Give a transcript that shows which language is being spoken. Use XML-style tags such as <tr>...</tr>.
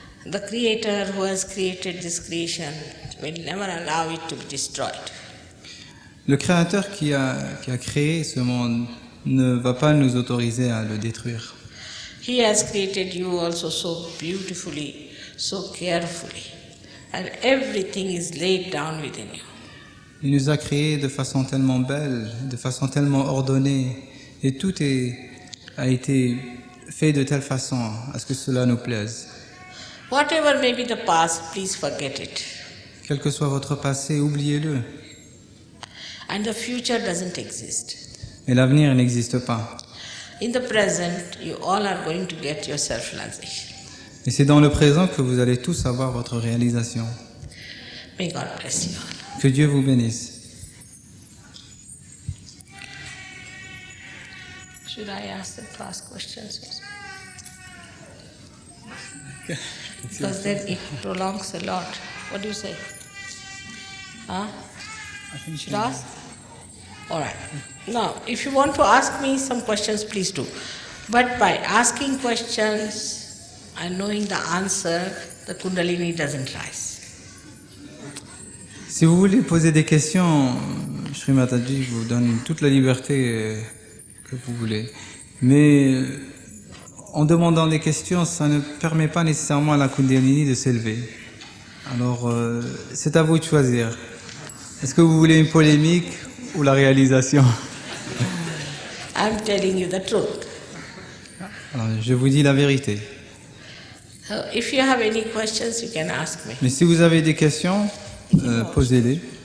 <en>The Creator who has created this creation will never allow it to be destroyed.</en> <fr>Le Créateur qui a créé ce monde ne va pas nous autoriser à le détruire.</fr> <en>He has created you also so beautifully, so carefully, and everything is laid down within you.</en> <fr>Il nous a créés de façon tellement belle, de façon tellement ordonnée, et tout a été fait de telle façon à ce que cela nous plaise.</fr> <en>Whatever may be the past, please forget it.</en> <fr>Quel que soit votre passé, oubliez-le.</fr> <en>And the future doesn't exist.</en> <fr>Et l'avenir n'existe pas.</fr> <en>In the present, you all are going to get your self-realization.</en> <fr>Et c'est dans le présent que vous allez tous avoir votre réalisation.</fr> <en>May God bless you all.</en> <fr>Que Dieu vous bénisse.</fr> <en>Should I ask them to ask questions? Because then it prolongs a lot. What do you say? Huh? Should I ask? All right. Now, if you want to ask me some questions, please do. But by asking questions and knowing the answer, the Kundalini doesn't rise.</en> <fr>Si vous voulez poser des questions, Sri Mataji vous donne toute la liberté que vous voulez. Mais en demandant des questions, ça ne permet pas nécessairement à la Kundalini de s'élever. Alors, c'est à vous de choisir. Est-ce que vous voulez une polémique ou la réalisation?</fr> <en>I'm telling you the truth.</en> <fr>Alors, je vous dis la vérité.</fr> <en>So if you have any questions, you can ask me.</en> <fr>Mais si vous avez des questions, posez-les.</fr>